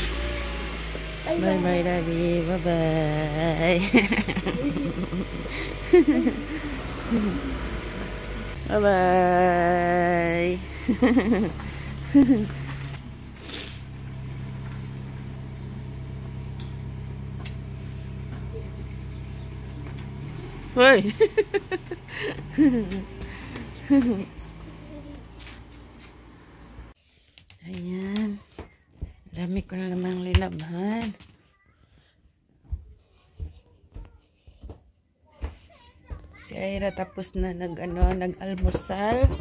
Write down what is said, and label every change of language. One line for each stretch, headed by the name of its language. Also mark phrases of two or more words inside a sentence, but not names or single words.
Japanese: バイバイラリー。バイバイ。バイバイ。Hoy.
Filipino: Ayan. Dami ko na namang lilabhan. Si Aira tapos na nag-almusal.